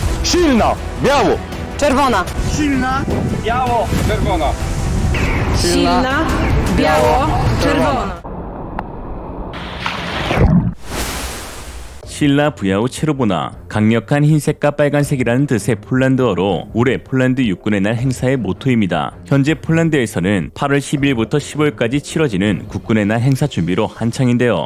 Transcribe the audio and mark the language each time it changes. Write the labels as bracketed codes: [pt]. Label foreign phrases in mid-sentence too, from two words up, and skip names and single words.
[pl] Silna, biało. Czerwona. Silna, biało, czerwona. Silna, biało, czerwona. Silna biało czerwona [ko] 강력한 흰색과 빨간색이라는 뜻의 폴란드어로 올해 폴란드 육군의 날 행사의 모토입니다. 현재 폴란드에서는 8월 10일부터 15일까지 치러지는 국군의 날 행사 준비로 한창인데요.